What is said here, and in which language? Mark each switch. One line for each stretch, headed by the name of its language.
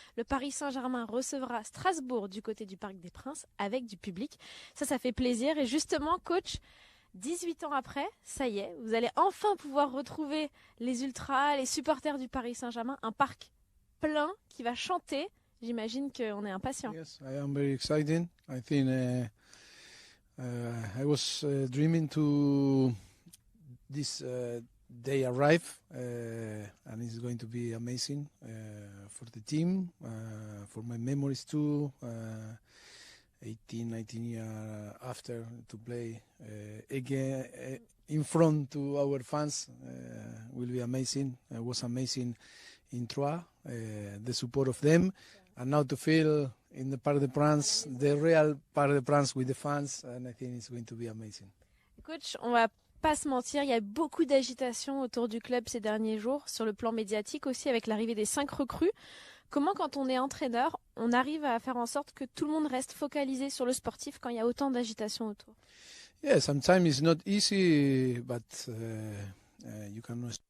French: Le Paris Saint-Germain recevra Strasbourg du côté du Parc des Princes avec du public. Ça fait plaisir. Et justement, coach, 18 ans après, ça y est, vous allez enfin pouvoir retrouver les ultras, les supporters du Paris Saint-Germain, un parc plein qui va chanter. J'imagine qu'on est impatient.
English: Yes, I am very excited. I think I was dreaming to this day arrive, and it's going to be amazing for the team, for my memories too. 18, 19 years after to play again in front to our fans will be amazing. It was amazing in Troyes, the support of them, and now to feel in the Parc des Princes, the real Parc des Princes with the fans, and I think it's going to be amazing.
French: Coach, on va pas se mentir, il y a beaucoup d'agitation autour du club ces derniers jours, sur le plan médiatique aussi, avec l'arrivée des 5 recrues. Comment, quand on est entraîneur, on arrive à faire en sorte que tout le monde reste focalisé sur le sportif quand il y a autant d'agitation autour?
English: Yeah, sometimes it's not easy, but you can.